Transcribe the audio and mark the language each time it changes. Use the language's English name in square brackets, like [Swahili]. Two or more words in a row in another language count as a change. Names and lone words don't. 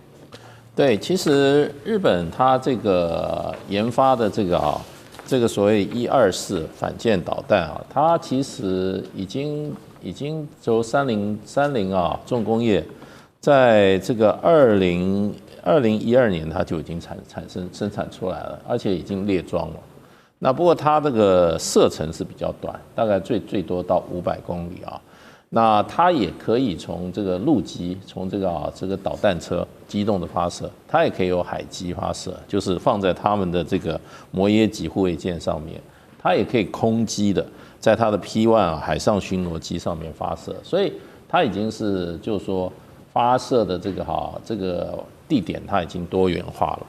[Chinese] 對，其實日本它這個研發的這個所謂124反艦導彈啊，它其實已經由30啊重工業在這個2012年它就已經生產出來了，而且已經列裝了。那不過它這個射程是比較短，大概最多到500公里啊。那它也可以從這個陸基，從這個導彈車機動的發射，它也可以有海基發射，就是放在他們的這個摩耶級護衛艦上面，它也可以空基的，在它的 P1海上巡邏機上面發射，所以它已經是就是說發射的這個地點它已經多元化了。